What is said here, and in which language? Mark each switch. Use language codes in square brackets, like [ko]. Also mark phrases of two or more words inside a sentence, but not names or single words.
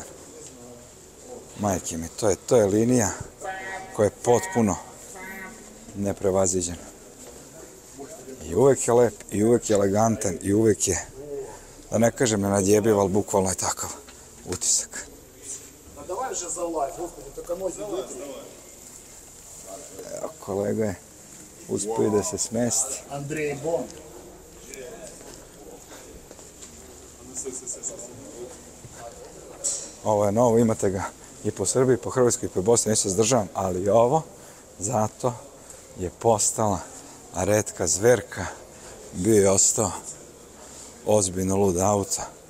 [sr] Majke mi, to je linija koja je potpuno neprevaziđena. I uvek je lep, i uvek je elegantan, i uvek je, da ne kažem nenadjebiv, ali bukvalno je takav utisak. [uk] Давай вже залазь, господи, только ноги витри. [sr] Evo, kolega je uspio da se smesti. Андрей Бон. Ovo je novo, imate ga i po Srbiji, i po Hrvatskoj, i po Bosni, neću se zdržavam, ali ovo zato je postala retka zverka, bio je ostao ozbiljno lud auto.